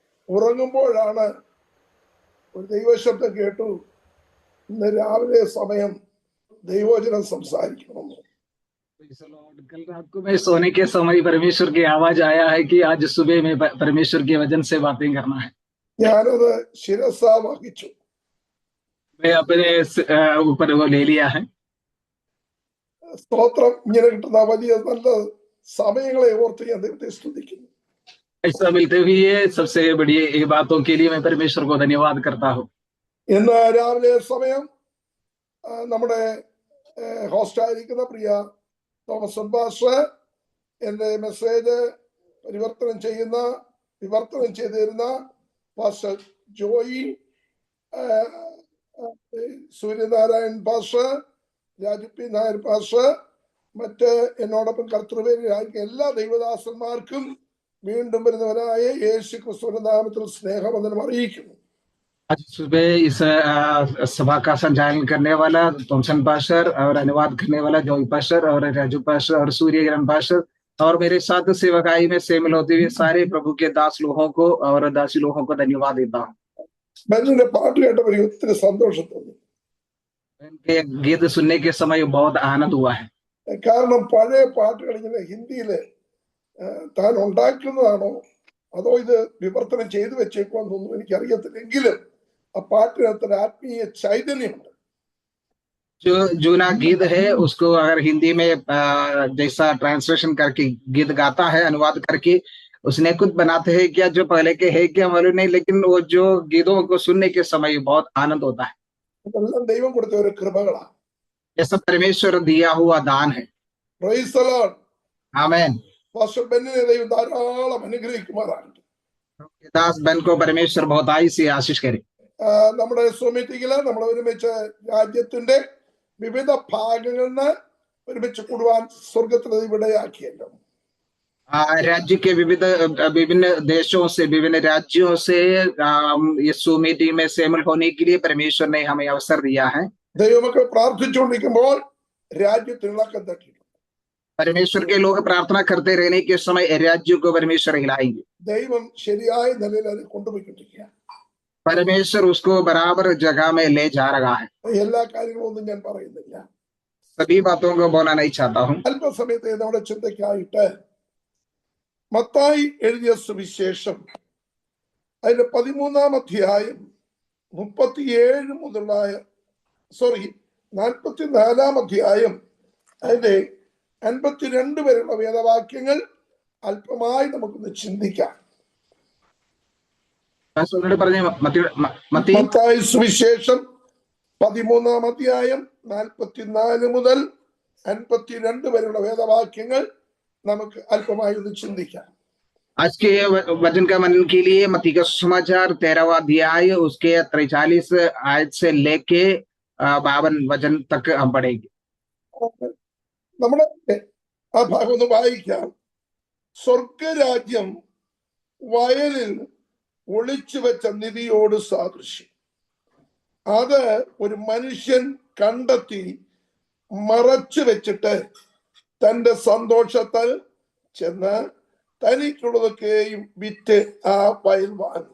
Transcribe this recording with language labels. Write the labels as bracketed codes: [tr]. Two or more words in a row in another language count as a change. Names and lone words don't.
[ml] ഉറങ്ങുമ്പോഴാണ് ഒരു ദൈവശബ്ദം കേട്ടു, ഇന്ന് രാവിലെ സമയം ദൈവവചനം സംസാരിക്കണമെന്ന്. [hi] कल रात को मैं सोने के समय परमेश्वर की आवाज आया है कि आज सुबह में परमेश्वर के वचन से बातें करना है. [ml] ഞാനത് ശിരസാ വഹിച്ചു. [hi] मैं अपने ऊपर वो ले लिया है. [ml] സ്തോത്രം. ഇങ്ങനെ കിട്ടുന്ന വലിയ നല്ല സമയങ്ങളെ ഓർത്ത് ഞാൻ ദൈവത്തെ സ്തുതിക്കുന്നു. [hi] ऐसा मिलते हुए सबसे बड़ी बातों के लिए मैं परमेश्वर को धन्यवाद करता हूँ. [ml] ഇന്ന് രാവിലെ സമയം നമ്മുടെ ഹോസ്റ്റായിരിക്കുന്ന പ്രിയ തോമസ് പാസ്റ്റർ എന്റെ മെസ്സേജ് വിവർത്തനം ചെയ്തിരുന്ന പാസ്റ്റർ ജോയി, സൂര്യനാരായൺ പാസ്റ്റർ, രാജു പി നായർ പാസ്റ്റർ, മറ്റ് എന്നോടൊപ്പം കർത്തൃപേരിലായിരിക്കും എല്ലാ ദൈവദാസന്മാർക്കും വീണ്ടും വരുന്നവനായ യേശു ക്രിസ്തുവിന്റെ നാമത്തിൽ സ്നേഹവന്ദനം അറിയിക്കുന്നു. [hi] आज सुबह इस सभा का संचालन करने वाला थॉमसन पास्टर और अनुवाद करने वाला जॉय पास्टर और राजू पास्टर और सूर्य ग्रहण पास्टर और मेरे साथ सेवकाई में शामिल होते हुए सारे प्रभु के दास लोगों को और दासी लोगों को धन्यवाद देता हूँ. [ml] ബെന്നിന്റെ പാട്ട് കേട്ടപ്പോൾ ഒത്തിരി സന്തോഷം തോന്നി. [hi] इनके गीत सुनने के समय बहुत आनंद हुआ है. [ml] കാരണം പഴയ പാട്ടുകൾ ഇങ്ങനെ ഹിന്ദിയില് താൻ ഉണ്ടാക്കുന്നതാണോ അതോ ഇത് വിവർത്തനം ചെയ്തു വെച്ചേക്കുവാന്നൊന്നും എനിക്കറിയത്തില്ലെങ്കിലും ആ പാട്ടിനകത്ത് ആത്മീയ ചൈതന്യമുണ്ട്. [hi] जो जूना गीत है उसको अगर हिंदी में जैसा ट्रांसलेशन करके गीत गाता है, अनुवाद करके उसने खुद बनाते हैं क्या, जो पहले के है क्या मालूम नहीं, लेकिन वो जो गीतों को सुनने के समय बहुत आनंद होता है. [ml] ഇതെല്ലാം ദൈവം കൊടുത്ത ഒരു കൃപകളാണ്. [hi] ये सब परमेश्वर दिया हुआ दान है. [en] Praise the Lord. [hi] आमीन. [ml] പാസ്റ്റർ ബെന്നിനെ ദൈവം ധാരാളം അനുഗ്രഹിക്കുമാറാകട്ടെ. [hi] दास बन को परमेश्वर बहुत आई से आशीष करे. [ml] നമ്മുടെ സൊമീറ്റിങ്ങില് നമ്മൾ ഒരുമിച്ച് രാജ്യത്തിന്റെ വിവിധ ഭാഗങ്ങളിൽ നിന്ന് ഒരുമിച്ച് കൂടുവാൻ സ്വർഗത്തിൽ ഇവിടെയാക്കിയല്ലോ. [hi] राज्य के विभिन्न देशों से, विभिन्न राज्यों से यीशु मीटिंग में शामिल होने के लिए परमेश्वर ने हमें अवसर दिया है. [ml] ദൈവമക്കൾ പ്രാർത്ഥിച്ചുകൊണ്ടിരിക്കുമ്പോൾ രാജ്യത്തിൽ ഇളക്കം തട്ടിയിട്ടുണ്ട്. [hi] परमेश्वर के लोग प्रार्थना करते रहने के समय राज्य को परमेश्वर हिलाएंगे. [ml] ദൈവം ശരിയായ നിലയിൽ അത് കൊണ്ടുപോയിക്കൊണ്ടിരിക്കുക. [hi] परमेश्वर उसको बराबर जगह में ले जा रहा है. [ml] എല്ലാ കാര്യങ്ങളൊന്നും ഞാൻ പറയുന്നില്ല. [hi] सभी बातों को बोलना नहीं चाहता हूँ. [ml] അല്പസമയത്തെ നമ്മുടെ ചിന്തയ്ക്കായിട്ട് മത്തായി എഴുതിയ സുവിശേഷം അതിന്റെ 13-ാം അധ്യായം 44-ാം അധ്യായം അതിന്റെ 52 വരെയുള്ള വേദവാക്യങ്ങൾ അല്പമായി നമുക്കൊന്ന് ചിന്തിക്കാം. മത്തായി സുവിശേഷം 13-ാം അധ്യായം 44 മുതൽ 52 വരെയുള്ള വേദവാക്യങ്ങൾ നമുക്ക് അല്പമായി ഒന്ന് ചിന്തിക്കാം. आज के वचन का मनन के लिए मत्ती का सुसमाचार 13वां अध्याय उसके 43 आयत से लेके 52 वचन तक हम पढ़ेंगे. നമ്മുടെ ആ ഭാഗം ഒന്ന് വായിക്കാം. സ്വർഗരാജ്യം വയലിൽ ഒളിച്ചു വെച്ച നിധിയോട് സാദൃശ്യം. അത് ഒരു മനുഷ്യൻ കണ്ടെത്തി മറച്ചു വെച്ചിട്ട് തന്റെ സന്തോഷത്താൽ ചെന്ന് തനിക്കുള്ളതൊക്കെയും വിറ്റ് ആ വയൽ വാങ്ങി.